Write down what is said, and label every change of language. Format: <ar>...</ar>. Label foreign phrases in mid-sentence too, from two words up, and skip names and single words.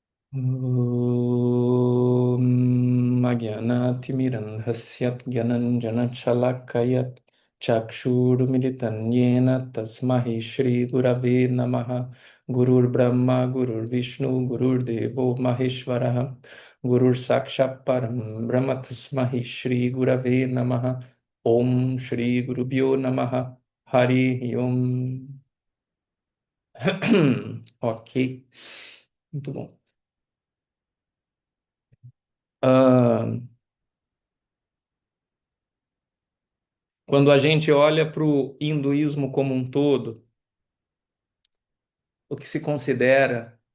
<sa>अज्ञानतिमिरान्धस्य ज्ञानाञ्जनशलाकया चक्षुरुन्मीलितं येन तस्मै श्री गुरवे नमः गुरुर् ब्रह्मा गुरुर् विष्णुः गुरुर् देवो महेश्वरः गुरुर् साक्षात् परं ब्रह्म तस्मै श्री गुरवे नमः ओम् श्री गुरुभ्यो नमः हरि ओम्.</sa> <pt>Ok, muito bom. Ah, quando a gente olha para o hinduísmo como um todo, o que se considera,</pt>